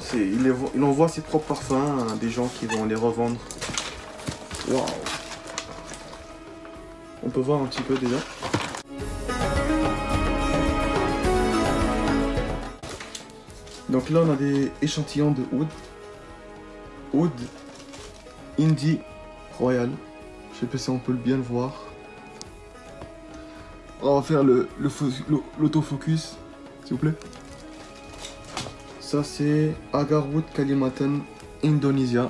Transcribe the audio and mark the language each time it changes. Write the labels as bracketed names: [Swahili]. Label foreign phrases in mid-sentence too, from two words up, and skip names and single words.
[French] Il envoie ses propres parfums à des gens qui vont les revendre. Waouh. On peut voir un petit peu déjà. Donc là on a des échantillons de oud. Oud Indi Royal. Je sais pas si on peut bien le voir. On va faire l'autofocus, s'il vous plaît. Ça c'est Agarwood Kalimantan Indonesia.